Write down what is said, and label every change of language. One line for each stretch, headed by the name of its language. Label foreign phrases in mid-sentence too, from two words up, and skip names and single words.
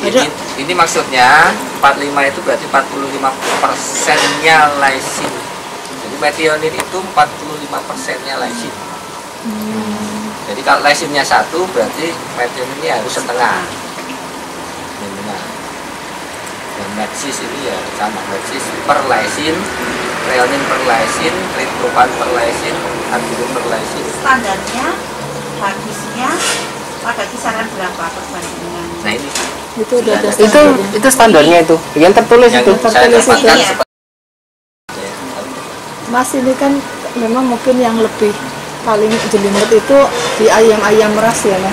Indonesian: Ini maksudnya 45 itu berarti 45%-nya lysin. Jadi methionine itu 45%-nya lysin. Jadi kalau lysinnya 1 berarti methionine ini harus setengah. Dan metsis ini ya sama, metsis per lysin, treonin per lysin, triptofan per lysin, arginine per lysin. Standarnya bagusnya pada kisaran berapa perbandingan? Nah ini Itu udah ada Itu standarnya itu. Yang tertulis yang itu. saya tertulis itu. dapatkan Iya. Mas, ini kan memang mungkin yang lebih paling jelimet itu di ayam-ayam ras ya Mas.